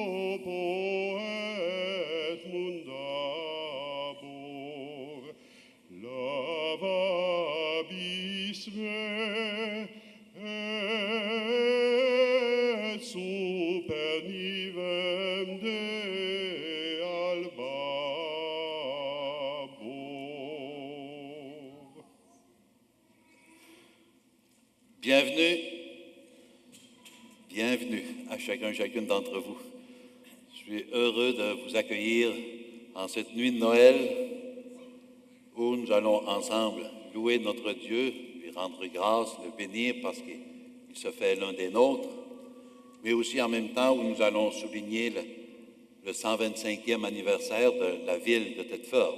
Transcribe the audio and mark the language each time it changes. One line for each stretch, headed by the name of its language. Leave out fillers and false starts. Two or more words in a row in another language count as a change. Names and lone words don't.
Latin: poet mundabor, lavabis me, et super nivem Dea babor.
French: Bienvenue, bienvenue à chacune d'entre vous. Je suis heureux de vous accueillir en cette nuit de Noël où nous allons ensemble louer notre Dieu, lui rendre grâce, le bénir parce qu'il se fait l'un des nôtres, mais aussi en même temps où nous allons souligner le 125e anniversaire de la ville de Thetford.